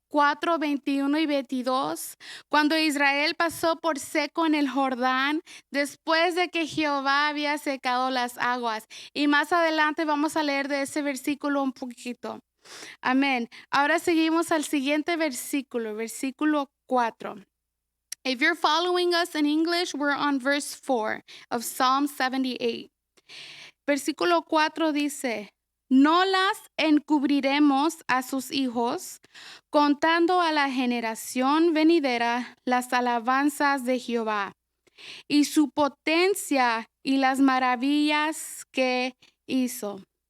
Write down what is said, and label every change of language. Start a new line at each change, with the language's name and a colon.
Spanish: 4, 21 y 22, cuando Israel pasó por seco en el Jordán, después de que Jehová había secado las aguas. Y más adelante vamos a leer de ese versículo un poquito. Amén. Ahora seguimos al siguiente versículo, versículo 4.
English: If you're following us in English, we're on verse 4 of Psalm 78.
Spanish: Versículo 4 dice, no las encubriremos a sus hijos, contando a la generación venidera las alabanzas de Jehová y su potencia y las maravillas que hizo.